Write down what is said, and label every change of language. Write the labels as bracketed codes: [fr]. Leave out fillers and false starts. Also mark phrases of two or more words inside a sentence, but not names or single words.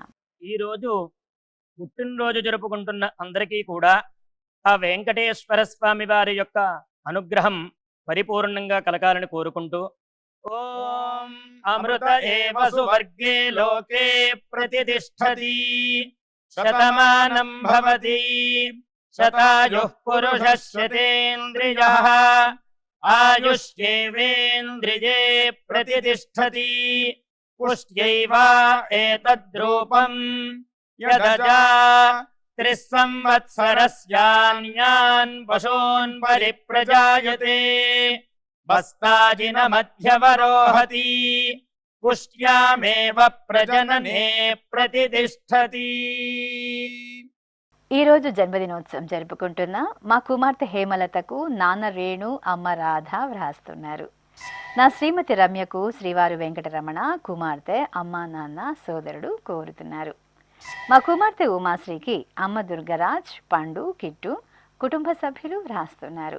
[te] ఈరోజు పుట్టినరోజు జరుపుకుంటున్న అందరికీ కూడా ఆ వెంకటేశ్వర స్వామి వారి యొక్క అనుగ్రహం పరిపూర్ణంగా కలగాలని కోరుకుంటూ [sa] ఓం అమృత ఏవ సువర్గే లోకే ప్రతితిష్ఠతి శతమానం భవతి శతాయుః పురుషः శతేంద్రియః ఆయుష్యేవేంద్రియే ప్రతితిష్ఠతి పుష్ట్యైవ ఏతద్రూపం యదజా त्रिस्संवत्सरस्यान्यान् पशून् परिप्रजायते बस्ताजिनमध्यवरोहति पुष्ट्यामेव प्रजनने प्रतितिष्ठति। [te] ఈ రోజు జన్మదినోత్సవం జరుపుకుంటున్న మా కుమార్తె హేమలతకు నాన్న రేణు, అమ్మ రాధ వ్రాస్తున్నారు. నా శ్రీమతి రమ్యకు శ్రీవారు వెంకటరమణ, కుమార్తె, అమ్మ, నాన్న, సోదరుడు కోరుతున్నారు. మా కుమార్తె ఉమాశ్రీకి అమ్మ దుర్గరాజ్, పండు, కిట్టు, కుటుంబ సభ్యులు వ్రాస్తున్నారు.